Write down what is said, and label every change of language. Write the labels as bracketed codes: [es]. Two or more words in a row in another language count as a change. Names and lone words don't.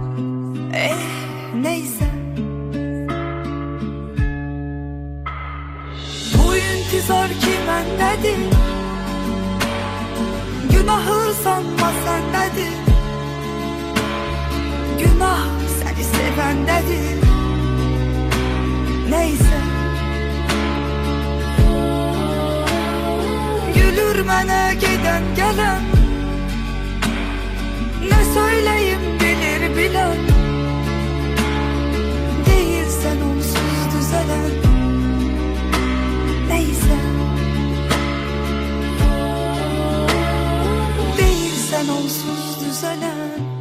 [az] Neyse, intizar ki məndədir, günahı Sanma sendedir. [tr] Günah seni sevendedir. Neyse. [az] Gülür mənə gedən gələn. [tr] Ne söyleyeyim bilir bilen. Değilsen onsuz düzelen. Neyse. Değilsen onsuz düzelen.